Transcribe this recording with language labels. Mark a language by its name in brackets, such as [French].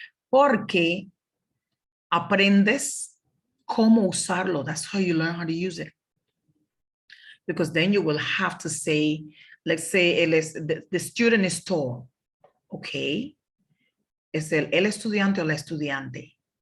[Spanish] Porque aprendes cómo usarlo. [English] That's how you learn how to use it. Because then you will have to say, let's say the student is tall. Okay. [Spanish] Es el estudiante o la estudiante.